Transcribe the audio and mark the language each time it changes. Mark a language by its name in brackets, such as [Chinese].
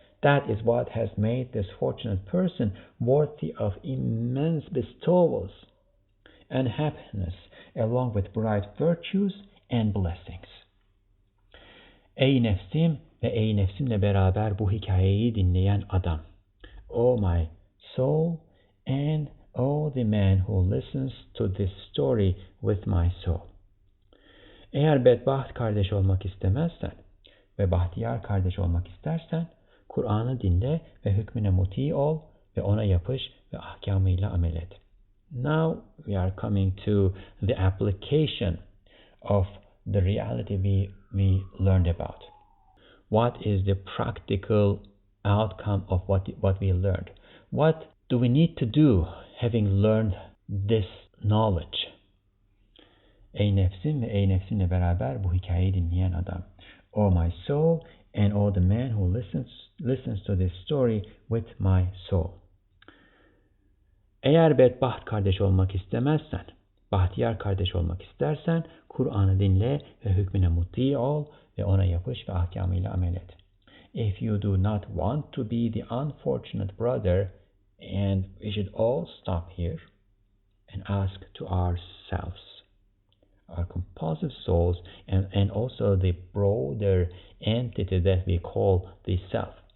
[English] That is what has made this fortunate person worthy of immense bestowals and happiness, along with bright virtues and blessings. [Turkish] Ey nefsim ve ey nefsimle beraber bu hikayeyi dinleyen adam. [English] O my soul and O the man who listens to this story with my soul. [Turkish] Eğer bedbaht kardeş olmak istemezsen ve bahtiyar kardeş olmak istersen, Kur'an'ı dinle ve hükmüne muti ol ve ona yapış ve ahkamıyla amel et. [English] Now we are coming to the application of the reality we learned about. What is the practical outcome of what we learned? What do we need to do having learned this knowledge? [Turkish] Ey nefsim ve ey nefsimle beraber bu hikayeyi dinleyen adam. [English] O my soul and o the man who listens to this story with my soul. [Turkish] Eğer bedbaht kardeş olmak istemezsen, bahtiyar kardeş olmak istersen, Kur'an'ı dinle ve hükmüne muti ol ve ona yapış ve ahkamıyla amel et. [English] If you do not want to be the unfortunate brother, and we should all stop here and ask to ourselves, our compulsive souls, and also the broader entity that we call the self.